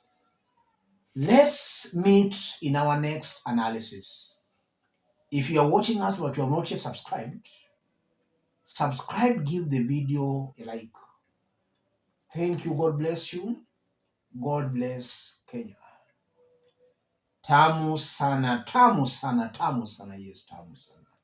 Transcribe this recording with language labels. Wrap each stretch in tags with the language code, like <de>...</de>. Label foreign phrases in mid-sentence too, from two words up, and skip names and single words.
<en>Let's meet in our next analysis. If you are watching us but you have not yet subscribed, subscribe, give the video a like. Thank you. God bless you. God bless Kenya.</en> <sw>Tamu sana, tamu sana, tamu sana. Yes, tamu sana.</sw>